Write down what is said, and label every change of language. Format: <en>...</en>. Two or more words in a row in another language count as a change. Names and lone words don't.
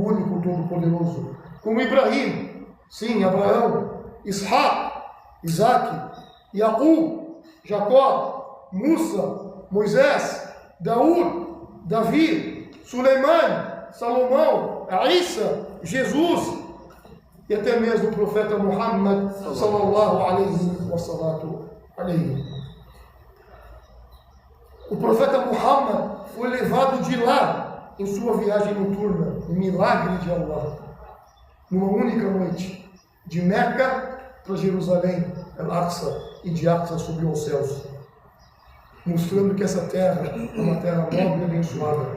<pt>único Todo-Poderoso, como Ibrahim, sim, Abraão, Ishaq, Isaac, Jacob, Jacó, Musa, Moisés, Daúd, Davi, Suleiman, Salomão, Isa, Jesus e até mesmo o profeta Muhammad</pt> <ar>صلى الله عليه وسلم.</ar> <pt>O profeta Muhammad foi levado de lá em sua viagem noturna, um milagre de Allah, numa única noite, de Meca para Jerusalém, Al-Aqsa, e de Aqsa subiu aos céus, mostrando que essa terra é uma terra nobre e abençoada.</pt>